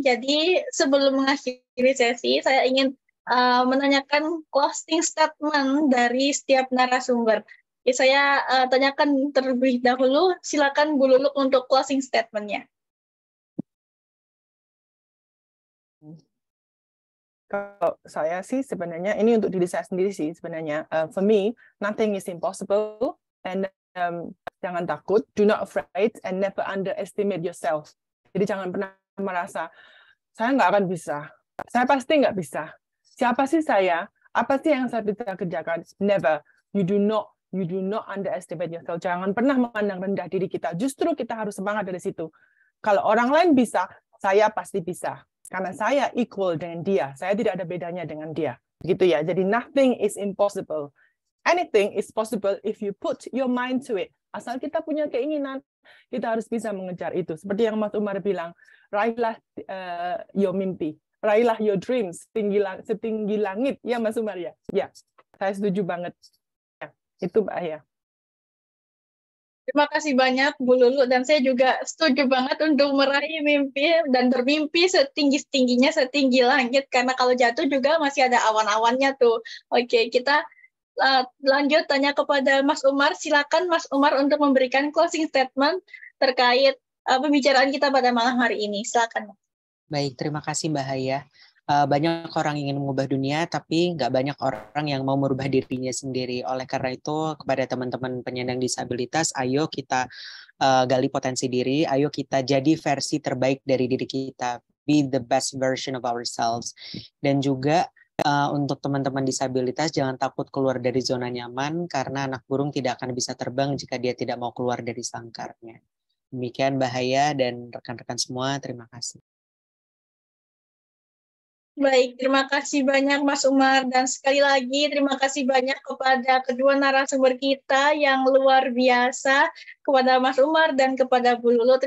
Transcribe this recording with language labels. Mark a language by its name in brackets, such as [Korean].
[Indonesian] Jadi sebelum mengakhiri sesi, saya ingin menanyakan closing statement dari setiap narasumber. Oke, saya tanyakan terlebih dahulu, silakan Bu Lulu untuk closing statement-nya. Kalau saya sih sebenarnya ini untuk diri saya sendiri sih sebenarnya. [English] For me, nothing is impossible, and [Indonesian] jangan takut, [English] do not afraid, and never underestimate yourself. [Indonesian] Jadi jangan pernah merasa saya nggak akan bisa, saya pasti nggak bisa. Siapa sih saya? Apa sih yang saya bisa kerjakan? [English] Never. You do not underestimate yourself. [Indonesian] Jangan pernah memandang rendah diri kita. Justru kita harus semangat dari situ. Kalau orang lain bisa, saya pasti bisa. Karena saya equal dengan dia. Saya tidak ada bedanya dengan dia. Gitu ya. Jadi [English] nothing is impossible. Anything is possible if you put your mind to it. [Indonesian] Asal kita punya keinginan, kita harus bisa mengejar itu. Seperti yang Mas Umar bilang, raihlah your mimpi. Raihlah [English] your dreams, [Indonesian] setinggi langit, ya Mas Umar ya. Ya, saya setuju banget. Ya, itu Mbak Aya. Terima kasih banyak Bu Lulu, dan saya juga setuju banget untuk meraih mimpi dan bermimpi setinggi-tingginya, setinggi langit, karena kalau jatuh juga masih ada awan-awannya tuh. Oke, kita lanjut tanya kepada Mas Umar. Silakan Mas Umar untuk memberikan closing statement terkait pembicaraan kita pada malam hari ini. Silakan. Baik, terima kasih Mbak Haya. Banyak orang ingin mengubah dunia, tapi nggak banyak orang yang mau merubah dirinya sendiri. Oleh karena itu, kepada teman-teman penyandang disabilitas, ayo kita gali potensi diri, ayo kita jadi versi terbaik dari diri kita. [English] be the best version of ourselves. [Indonesian] Dan juga untuk teman-teman disabilitas, jangan takut keluar dari zona nyaman, karena anak burung tidak akan bisa terbang jika dia tidak mau keluar dari sangkarnya. Demikian Bahaya dan rekan-rekan semua, terima kasih. Baik, terima kasih banyak Mas Umar, dan sekali lagi terima kasih banyak kepada kedua narasumber kita yang luar biasa, kepada Mas Umar dan kepada Bu Lulu.